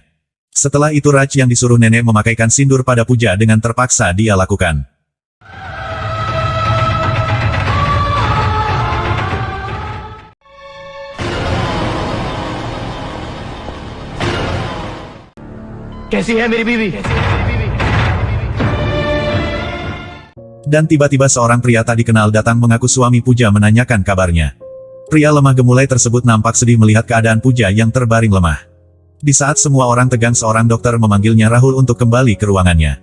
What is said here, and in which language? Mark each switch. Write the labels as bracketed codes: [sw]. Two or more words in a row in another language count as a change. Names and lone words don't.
[id] Setelah itu Raj yang disuruh nenek memakaikan sindur pada Puja dengan terpaksa dia lakukan. [hi] कैसी है मेरी बीवी? [id] Dan tiba-tiba seorang pria tak dikenal datang mengaku suami Puja menanyakan kabarnya. Pria lemah gemulai tersebut nampak sedih melihat keadaan Puja yang terbaring lemah. Di saat semua orang tegang, seorang dokter memanggilnya Rahul untuk kembali ke ruangannya.